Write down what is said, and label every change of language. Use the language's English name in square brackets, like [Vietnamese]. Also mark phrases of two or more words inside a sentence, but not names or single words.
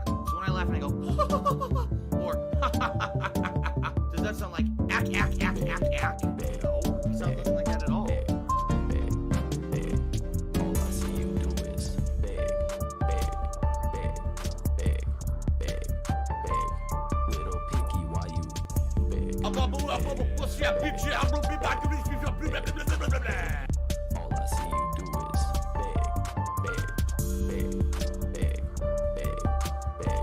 [English] So when I laugh and I go, or does that sound like ack, ack, ack, ack, ack? No, it sounds nothing like that at all. All I see you do is beg, beg, beg, beg, beg, beg. Little picky, why you beg? All I see you do is beg, beg, beg, beg, beg, beg.